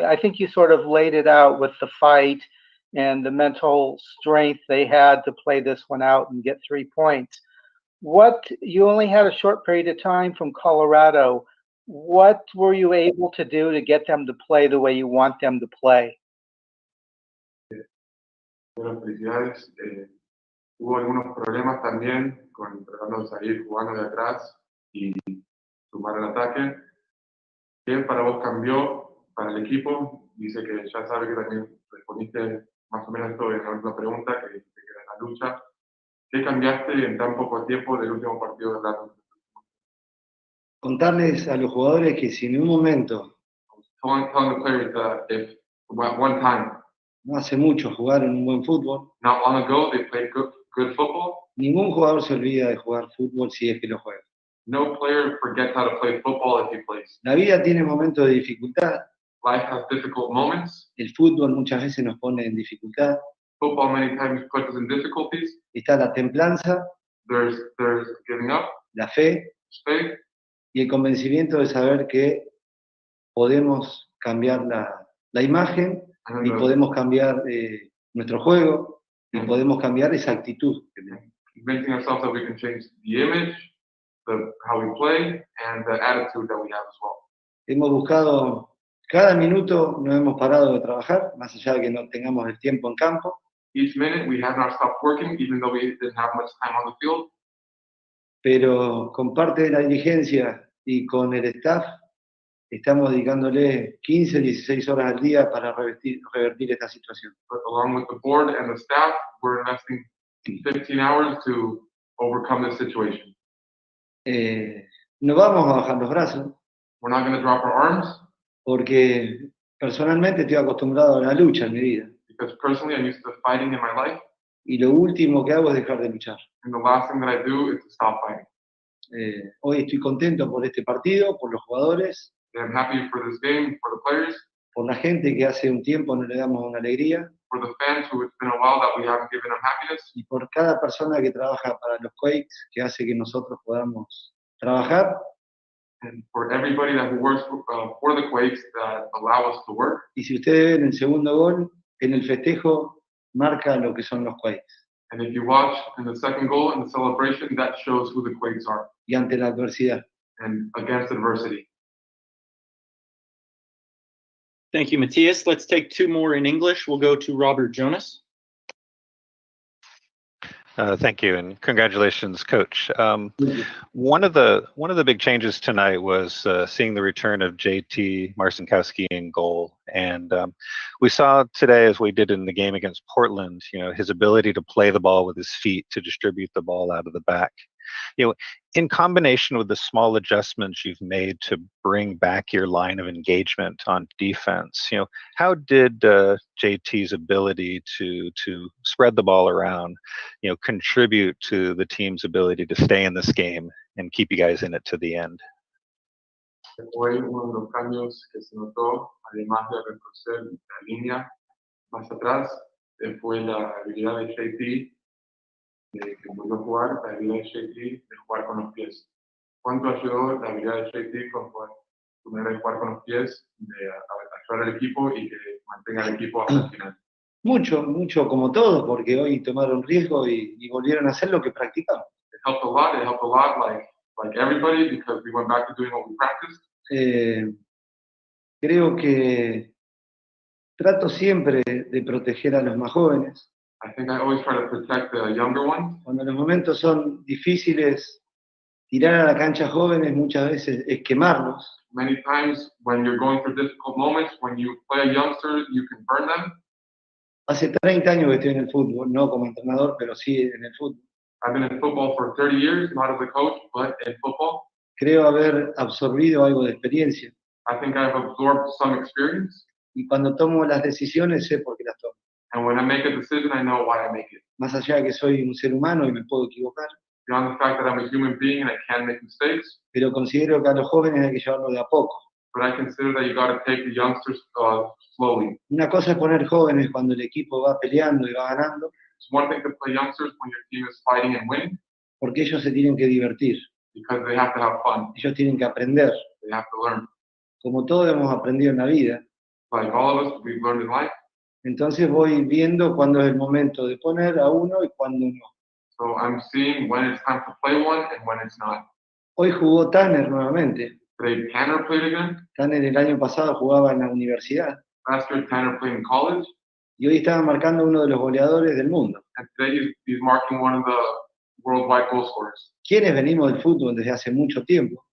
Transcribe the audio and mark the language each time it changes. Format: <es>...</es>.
<en>I think you sort of laid it out with the fight and the mental strength they had to play this one out and get 3 points. You only had a short period of time from Colorado. What were you able to do to get them to play the way you want them to play?</en> <es>Bueno, felicidades. Hubo algunos problemas también con tratando de salir jugando de atrás y sumar el ataque. ¿Qué para vos cambió para el equipo? Dice que ya sabe que también respondiste más o menos esto en la última pregunta, que era la lucha. ¿Qué cambiaste en tan poco tiempo del último partido de la Contarles a los jugadores que si en un momento,</es> <en>telling the players that if at one time,</en> <es>no hace mucho, jugaron un buen fútbol,</es> <en>not long ago, they played good football,</en> <es>ningún jugador se olvida de jugar fútbol si es que lo juega.</es> <en>no player forgets how to play football if he plays.</en> <es>La vida tiene momentos de dificultad,</es> <en>Life has difficult moments.</en> <es>el fútbol muchas veces nos pone en dificultad,</es> <en>Football many times puts us in difficulties.</en> <es>está la templanza,</es> <en>There's giving up,</en> <es>la fe</es> <en>faith,</en> <es>y el convencimiento de saber que podemos cambiar la imagen</es> <en>and</en> <es>y</es> <en>then</en> <es>podemos cambiar nuestro juego y podemos cambiar esa actitud que tenemos.</es> <en>convincing ourselves that we can change the image, how we play, and the attitude that we have as well.</en> <es>Hemos buscado, cada minuto no hemos parado de trabajar, más allá de que no tengamos el tiempo en campo,</es> <en>Each minute we have not stopped working, even though we didn't have much time on the field.</en> <es>pero con parte de la dirigencia y con el staff estamos dedicándole 15, 16 horas al día para revertir esta situación.</es> <en>But along with the board and the staff, we're investing 15 hours to overcome this situation.</en> <es>No vamos a bajar los brazos</es> <en>We're not going to drop our arms,</en> <es>porque personalmente estoy acostumbrado a la lucha en mi vida</es> <en>because personally I'm used to fighting in my life,</en> <es>y lo último que hago es dejar de luchar.</es> <en>and the last thing that I do is to stop fighting.</en> <es>Hoy estoy contento por este partido, por los jugadores,</es> <en>And I'm happy for this game, for the players,</en> <es>por la gente que hace un tiempo no le damos una alegría</es> <en>for the fans who it's been a while that we haven't given them happiness,</en> <es>y por cada persona que trabaja para los Quakes, que hace que nosotros podamos trabajar.</es> <en>and for everybody that works for the Quakes that allow us to work.</en> <es>Y si ustedes ven el segundo gol, en el festejo marca lo que son los Quakes.</es> <en>And if you watch in the second goal in the celebration, that shows who the Quakes are,</en> <es>Y ante la adversidad.</es> <en>and against adversity. Thank you, Matthias. Let's take 2 more in English. We'll go to Robert Jonas. Thank you, and congratulations, Coach. One of the big changes tonight was seeing the return of JT Martinkowski in goal, and we saw today, as we did in the game against Portland, his ability to play the ball with his feet, to distribute the ball out of the back. In combination with the small adjustments you've made to bring back your line of engagement on defense, how did JT's ability to spread the ball around, contribute to the team's ability to stay in this game and keep you guys in it to the end?</en> <es>Hoy uno de los cambios que se notó, además de retroceder la línea más atrás, fue la habilidad de JT que volvió a jugar, la habilidad de JT de jugar con los pies. ¿Cuánto ayudó la habilidad de JT con su manera de jugar con los pies, de ayudar al equipo y que mantenga al equipo hasta el final? Mucho, mucho como todos, porque hoy tomaron riesgo y volvieron a hacer lo que practicaban.</es> <en>It helped a lot like everybody, because we went back to doing what we practiced.</en> <es>Creo que trato siempre de proteger a los más jóvenes.</es> <en>I think I always try to protect the younger ones.</en> <es>Cuando los momentos son difíciles, tirar a la cancha jóvenes muchas veces es quemarlos.</es> <en>Many times when you're going through difficult moments, when you play a youngster, you can burn them.</en> <es>Hace 30 años que estoy en el fútbol, no como entrenador, pero sí en el fútbol.</es> <en>I've been in football for 30 years, not as a coach, but in football.</en> <es>Creo haber absorbido algo de experiencia.</es> <en>I think I've absorbed some experience.</en> <es>Y cuando tomo las decisiones sé por qué las tomo.</es> <en>And when I make a decision, I know why I make it.</en> <es>Más allá de que soy un ser humano y me puedo equivocar.</es> <en>Beyond the fact that I'm a human being and I can make mistakes.</en> <es>Pero considero que a los jóvenes hay que llevarlo de a poco.</es> <en>But I consider that you got to take the youngsters slowly.</en> <es>Una cosa es poner jóvenes cuando el equipo va peleando y va ganando.</es> <en>It's one thing to play youngsters when your team is fighting and winning.</en> <es>Porque ellos se tienen que divertir.</es> <en>Because they have to have fun.</en> <es>Ellos tienen que aprender.</es> <en>They have to learn.</en> <es>Como todos hemos aprendido en la vida.</es> <en>Like all of us, we've learned in life.</en> <es>Entonces voy viendo cuándo es el momento de poner a uno y cuándo no.</es> <en>So I'm seeing when it's time to play one and when it's not.</en> <es>Hoy jugó Tanner nuevamente.</es> <en>Today Tanner played again.</en> <es>Tanner el año pasado jugaba en la universidad.</es> <en>Last year Tanner played in college.</en> <es>Y hoy estaba marcando uno de los goleadores del mundo.</es> <en>And today he's marking one of the worldwide goal scorers.</en> <es>Quienes venimos del fútbol desde hace mucho tiempo.</es>